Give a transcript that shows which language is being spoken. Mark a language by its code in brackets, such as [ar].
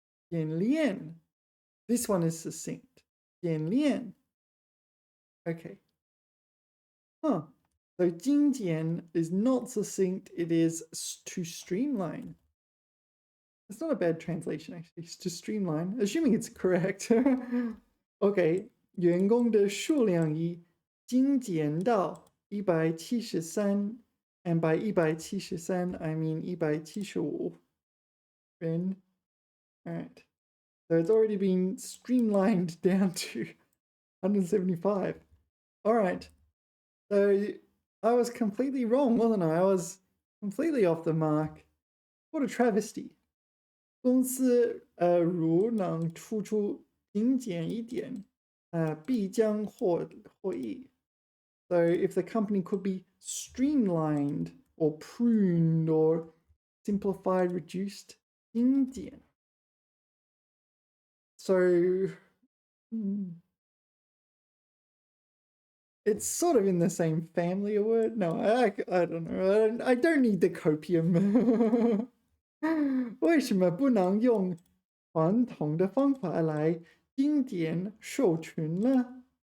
[en] 简练.This one is succinct. 简练.Okay. Huh. So 精简 is not succinct. It is to streamline. It's not a bad translation, actually. It's to streamline, assuming it's correct. Okay. [zh] 员工的数量已精简到173, [en] and by 173 I mean 175 [zh] 人. [en] All right. So it's already been streamlined down to 175. All right. So I was completely wrong, wasn't I? I was completely off the mark. What a travesty. [zh] 公司如能突出精简一点，必将获益. [en] So if the company could be streamlined or pruned or simplified, reduced, 精简. So it's sort of in the same family of word. No, I don't know. I don't need the copium. [zh] 为什么不能用传统的方法来精简授权呢?